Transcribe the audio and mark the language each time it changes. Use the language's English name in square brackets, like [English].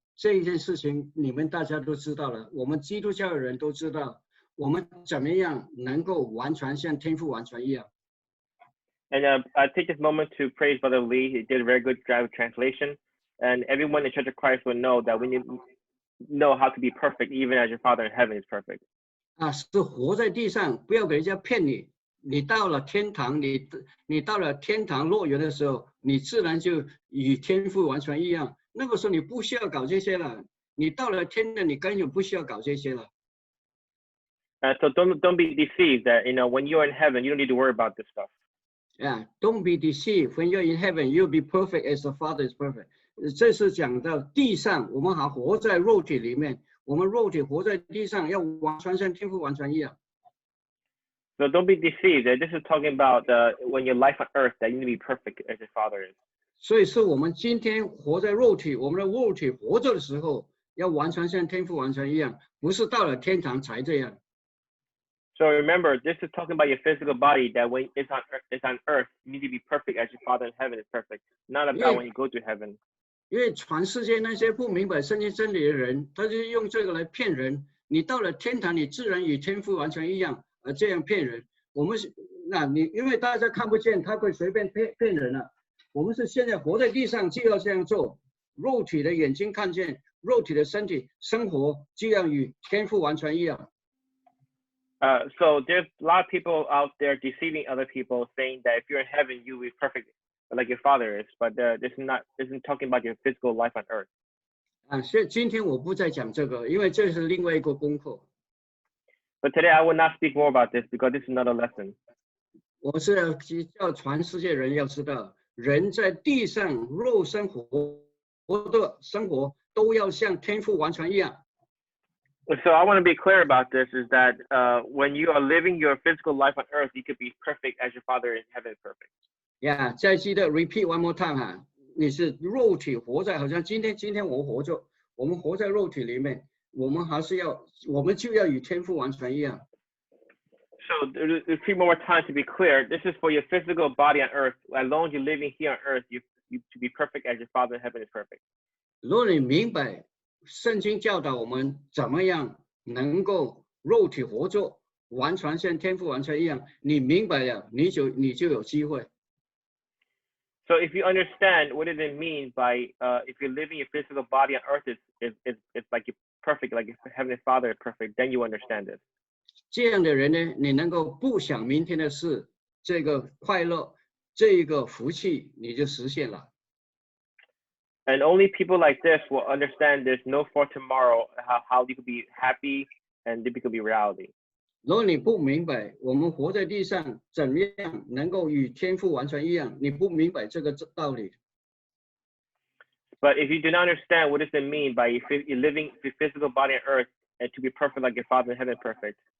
[Chinese] 这一件事情你们大家都知道了，我们基督教的人都知道，我们怎么样能够完全像天父完全一样。 [English] And I take this moment to praise Brother Lee. He did a very good job of translation. And everyone in the Church of Christ will know that we need to know how to be perfect, even as your Father in heaven is perfect. [Chinese] 是活在地上，不要给人家骗你。你到了天堂，你到了天堂乐园的时候，你自然就与天父完全一样。那个时候你不需要搞这些了，你到了天堂，你根本不需要搞这些了。 [English] So don't be deceived that when you're in heaven, you don't need to worry about this stuff. Yeah, don't be deceived. When you're in heaven, you'll be perfect as the Father is perfect. [Chinese] 这是讲到地上，我们还活在肉体里面，我们肉体活在地上，要完全像天父完全一样。 [English] So don't be deceived. This is talking about when your life on earth, that you need to be perfect as your Father is. [Chinese] 所以是我们今天活在肉体，我们的肉体活着的时候，要完全像天父完全一样，不是到了天堂才这样。 [English] So remember, this is talking about your physical body, that when it's on earth, you need to be perfect as your Father in heaven is perfect. Not about when you go to heaven. [Chinese] 因为全世界那些不明白圣经真理的人，他就用这个来骗人。你到了天堂，你自然与天父完全一样，这样骗人。我们是，因为大家看不见，他会随便骗人了。我们是现在活在地上，就要这样做。肉体的眼睛看见，肉体的身体生活，就要与天父完全一样。 [English] So there's a lot of people out there deceiving other people, saying that if you're in heaven, you'll be perfect like your Father is. But this isn't talking about your physical life on earth. [Chinese] 所以今天我不再讲这个，因为这是另外一个功课。 [English] But today I will not speak more about this because this is another lesson. [Chinese] 我是要叫全世界人要知道，人在地上肉身活的生活，都要像天父完全一样。 [English] So I want to be clear about this: is that when you are living your physical life on earth, you could be perfect as your Father in heaven is perfect. [Chinese] Yeah， 再记得 [English] repeat one more time [Chinese] 哈，你是肉体活在，好像今天我活着，我们活在肉体里面，我们就要与天父完全一样。 [English] So repeat one more time to be clear. This is for your physical body on earth. As long as you're living here on earth, you to be perfect as your Father in heaven is perfect. [Chinese] 如果你明白圣经教导我们怎么样能够肉体活着，完全像天父完全一样，你明白了，你就有机会。 [English] So if you understand what does it mean by if you're living your physical body on earth is like you're perfect, like your heavenly Father is perfect, then you understand this. [Chinese] 这样的人呢，你能够不想明天的事，这个快乐，这个福气你就实现了。 [English] And only people like this will understand there's no for tomorrow, how you could be happy and it could be reality. [Chinese] 如果你不明白我们活在地上怎么样能够与天父完全一样，你不明白这个道理。 [English] But if you do not understand what does it mean by you living your physical body on earth and to be perfect like your Father in heaven perfect,